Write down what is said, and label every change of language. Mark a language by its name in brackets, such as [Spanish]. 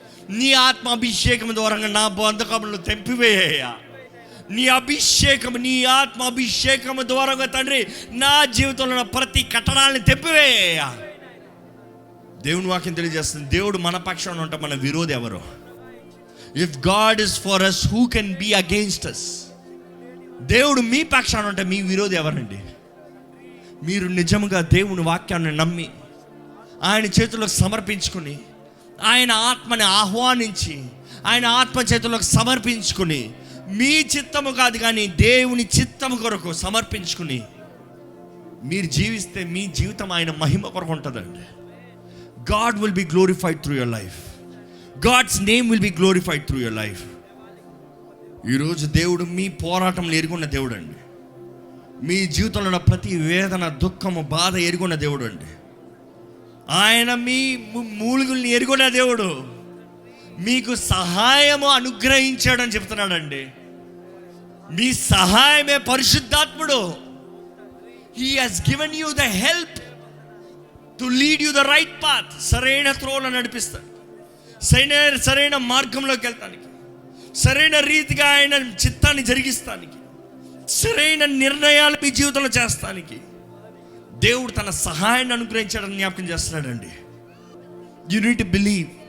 [Telugu] నీ ఆత్మ అభిషేకం ద్వారా నా బంధకములను తెంపివేయ్యా. నీ ఆత్మ అభిషేకము ద్వారా తండ్రి నా జీవితంలో ప్రతి కట్టడాలను తెంపివేయ్యా. దేవుని వాక్యం తెలియజేస్తుంది, దేవుడు మన పక్షాన ఉంటే మన విరోధి ఎవరు? [English] If God is for us, who can be against us? [Telugu] దేవుడు మీ పక్షాన ఉంటే మీ విరోధి ఎవరండి? మీరు నిజంగా దేవుని వాక్యాన్ని నమ్మి ఆయన చేతుల్లోకి సమర్పించుకుని, ఆయన ఆత్మని ఆహ్వానించి, ఆయన ఆత్మ చేతుల్లోకి సమర్పించుకుని, మీ చిత్తము కాదు కానీ దేవుని చిత్తము కొరకు సమర్పించుకుని మీరు జీవిస్తే మీ జీవితం ఆయన మహిమ కొరకు ఉంటుందండి. [English] God will be glorified through your life. God's name will be glorified through your life. [Telugu] ఈరోజు దేవుడు మీ పోరాటంలో ఎరుగున్న దేవుడు అండి. మీ జీవితంలో ప్రతి వేదన, దుఃఖము, బాధ ఎరుగున్న దేవుడు అండి. ఆయన మీ మూలుగుల్ని ఎరుగున్న దేవుడు. మీకు సహాయము అనుగ్రహించాడని చెప్తున్నాడండి. మీ సహాయమే పరిశుద్ధాత్ముడు. [English] He has given you the help to lead you the right path. [Telugu] సరైన త్రోవలో నడిపిస్తాడు, సరైన మార్గంలోకి వెళ్తానికి, సరైన రీతిగా ఆయన చిత్తాన్ని జరిగిస్తానికి, సరైన నిర్ణయాలు మీ జీవితంలో చేస్తానికి దేవుడు తన సహాయాన్ని అనుగ్రహించాడని జ్ఞాపకం చేస్తున్నాడండి. [English] You need to believe.